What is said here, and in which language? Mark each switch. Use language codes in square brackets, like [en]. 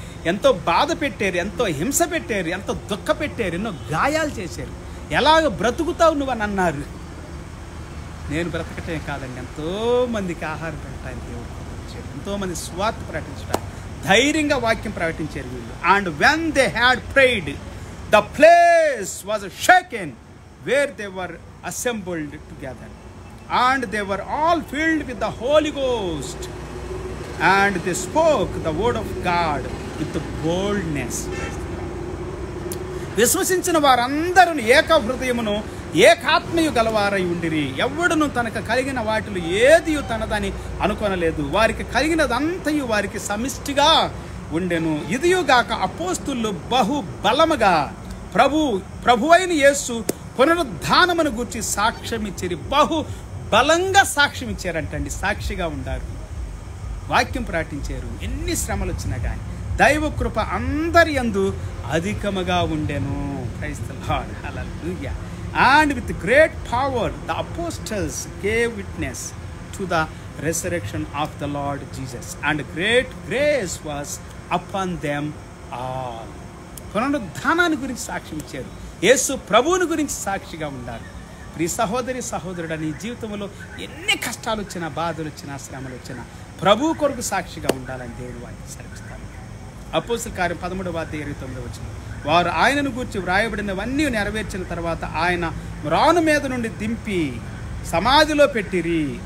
[te] ఎంతో బాధ పెట్టారు, ఎంతో హింస పెట్టారు, ఎంతో దుఃఖ పెట్టారు, ఎన్నో గాయాలు చేశారు. ఎలాగ బ్రతుకుతావు నువ్వు అని అన్నారు. నేను బ్రతకటమే కాదండి, ఎంతోమందికి ఆహారం పెట్టడానికి దేవుడు ప్రకటించాడు, ఎంతోమంది స్వార్థ ప్రకటించడానికి ధైర్యంగా వాక్యం ప్రకటించారు వీళ్ళు. [en] And when they had prayed, the place was shaken where they were assembled together and they were all filled with the Holy Ghost and they spoke the word of God with boldness. [te] విశ్వసించిన వారందరూ ఏక హృదయమును ఏకాత్మయు గలవారై ఉండిరి. ఎవడును తనకు కలిగిన వాటిలో ఏది తనదని అనుకొనలేదు. వారికి కలిగినదంతయు వారికి సమిష్టిగా ఉండెను. ఇదియుగాక అపోస్తులు బహు బలముగా ప్రభువైన యేసు పునరుద్ధానమును గూర్చి సాక్ష్యం ఇచ్చిరి. బహు బలంగా సాక్ష్యం ఇచ్చారంటండి. సాక్షిగా ఉండారు, వాక్యం ప్రకటించారు. ఎన్ని శ్రమలు వచ్చినా కానీ దైవ కృప అందరి యందు అధికముగా ఉండెను. [en] Praise the Lord. Hallelujah. And with great power the apostles gave witness to the resurrection of the Lord Jesus, and great grace was upon them all. [te] పునరుద్ధానాన్ని గురించి సాక్ష్యం ఇచ్చారు. యేసు ప్రభువుని గురించి సాక్షిగా ఉండాలి. ప్రియ సహోదరి సహోదరుడు, నీ జీవితంలో ఎన్ని కష్టాలు వచ్చినా, బాధలు వచ్చినా, శ్రమలు వచ్చినా ప్రభువు కొరకు సాక్షిగా ఉండాలని దేవుడు వారికి సెలవిస్తాను. అపోస్తలుల కార్యం 13వ అధ్యాయం 29వ వచనం. వారు ఆయనను గూర్చి వ్రాయబడినవన్నీ నెరవేర్చిన తర్వాత ఆయన మ్రాను మీద నుండి దింపి సమాధిలో పెట్టిరి.